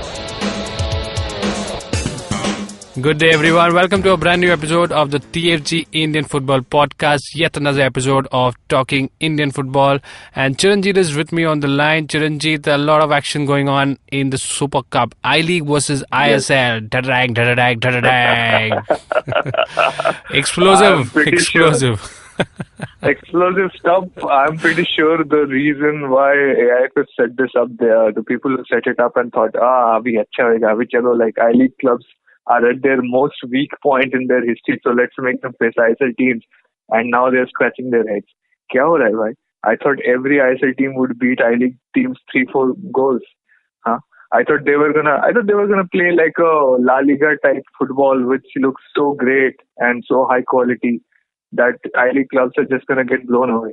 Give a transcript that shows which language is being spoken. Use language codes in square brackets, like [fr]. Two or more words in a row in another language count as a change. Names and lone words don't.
[en] Good day, everyone. Welcome to a brand new episode of the TFG Indian Football Podcast. Yet another episode of Talking Indian Football. And Chiranjit is with me on the line. Chiranjit, a lot of action going on in the Super Cup. I-League versus ISL. Da-da-dang, da-da-dang, da-da-dang. Explosive. Explosive stuff. I'm pretty sure the reason why AIF set this up there, the people who set it up and thought, [hi] अभी अच्छा होगा, अभी चलो, [en] like I-League clubs are at their most weak point in their history, so let's make them face ISL teams. And now they're scratching their heads. [hi] क्या हो रहा है भाई? [en] I thought every ISL team would beat I-League teams 3-4 goals. I thought they were gonna play like a La Liga type football, which looks so great and so high quality that I-League clubs are just gonna get blown away.